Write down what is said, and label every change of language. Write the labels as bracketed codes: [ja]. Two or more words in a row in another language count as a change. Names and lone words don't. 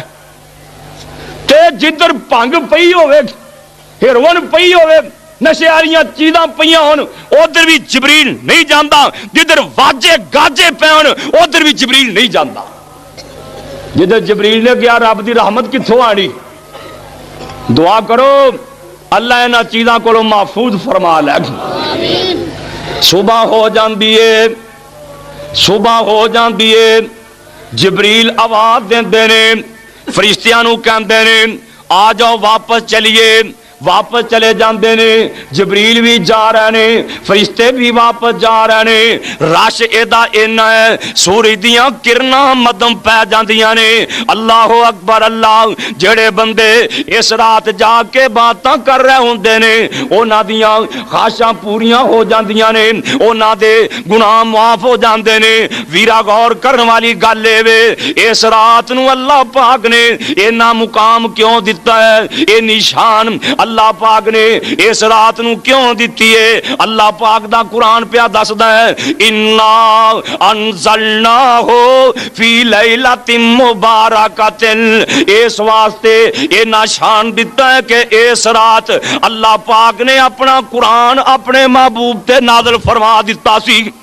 [pa] تے جدھر بھنگ پئی ہووے، ہیروئن پئی ہووے، نشے والیاں چیزاں پئیاں ہون، ادھر بھی جبریل نہیں جاندا. جدھر واجے گاجے پین ادھر بھی جبریل نہیں جاندا. جدھر جبریل نے گیا رب دی رحمت کتھوں آنی? دعا کرو اللہ انہاں چیزاں کولوں محفوظ فرما لے. [ur] صبح ہو جاتی ہے، صبح ہو جاتی ہے, [pa] جبریل آواز دیندے نے، فرشتیاں نوں کہندے نے آ جاؤ واپس چلیے, واپس چلے جاندے نے، جبریل بھی جا رہے نے، فرشتے بھی واپس جا رہے نے، رش ایدا اینا ہے، سورج دیاں کرنا مدم پہ جاندیاں نے۔ اللہ اکبر اللہ، جڑے بندے اس رات جا کے باتاں کر رہے ہوندے نے انہاں دیاں خواہشاں پوریاں ہو جاندیاں نے، انہاں دے گناہ معاف ہو جاندے نے۔ ویرا غور کرن والی گل اے وے، اس رات نو اللہ پاک نے اینا مقام کیوں دیتا ہے، اے نشان اللہ پاک نے اس رات نو کیوں دیتی ہے؟ اللہ پاک دا قرآن پیا دسدا ہے، [ar] انا انزلناہ فی لیلۃ مبارکۃ، [pa] اس واسطے یہ نشان دیتا ہے کہ اس رات اللہ پاک نے اپنا قرآن اپنے محبوب تے نازل فرما دیتا سی۔